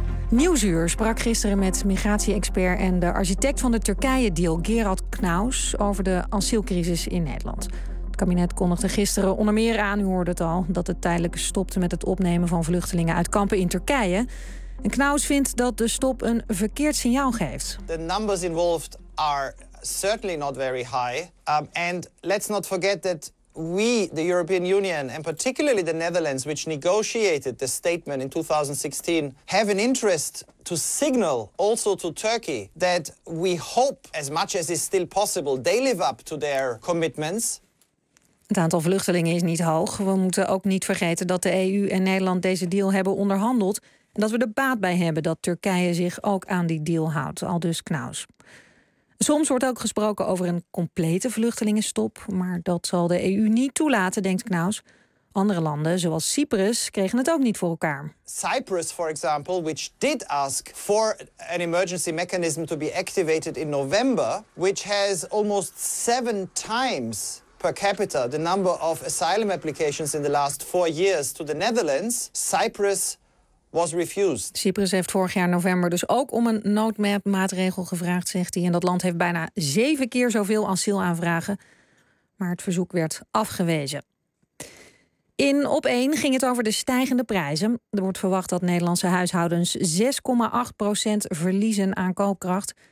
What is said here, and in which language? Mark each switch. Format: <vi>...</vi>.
<nl>Nieuwsuur sprak gisteren met migratie-expert en de architect van de Turkije-deal, Gerard Knaus, over de asielcrisis in Nederland. Het kabinet kondigde gisteren onder meer aan, u hoorde het al, dat het tijdelijk stopte met het opnemen van vluchtelingen uit kampen in Turkije. En Knaus vindt dat de stop een verkeerd signaal geeft.</nl> <en>The numbers involved are certainly not very high. And let's not forget that we, the European Union, and particularly the Netherlands, which negotiated the statement in 2016, have an interest to signal also to Turkey that we hope, as much as is still possible, they live up to their commitments.</en> <nl>Het aantal vluchtelingen is niet hoog. We moeten ook niet vergeten dat de EU en Nederland deze deal hebben onderhandeld. En dat we er baat bij hebben dat Turkije zich ook aan die deal houdt, aldus Knaus. Soms wordt ook gesproken over een complete vluchtelingenstop, maar dat zal de EU niet toelaten, denkt Knaus. Andere landen, zoals Cyprus, kregen het ook niet voor elkaar.</nl> <en>Cyprus, for example, which did ask for an emergency mechanism to be activated in November, which has almost 7 times per capita the number of asylum applications in the last 4 years to the Netherlands. Cyprus was refused.</en> <nl>Cyprus heeft vorig jaar november dus ook om een noodmaatregel gevraagd, zegt hij. En dat land heeft bijna 7 keer zoveel asielaanvragen. Maar het verzoek werd afgewezen. In Op 1 ging het over de stijgende prijzen. Er wordt verwacht dat Nederlandse huishoudens 6,8% verliezen aan koopkracht.</nl>